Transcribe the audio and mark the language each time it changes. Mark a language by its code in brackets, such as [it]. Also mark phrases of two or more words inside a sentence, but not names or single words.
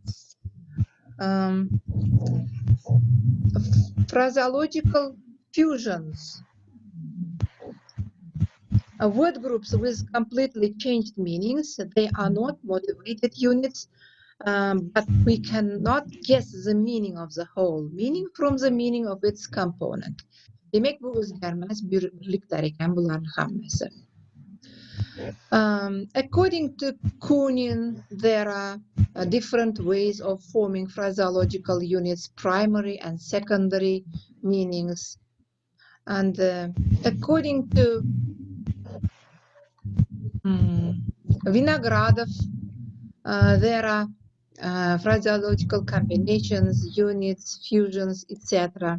[en] Phraseological fusions. Word groups with completely changed meanings. They are not motivated units, but we cannot guess the meaning of the whole meaning from the meaning of its component. [uz] Demek bu o'zgarmas birliklar ekan bularning hammasi. [en] According to Kunin, there are different ways of forming phraseological units, primary and secondary meanings. And according to Vinogradov, there are phraseological combinations, units, fusions, etc.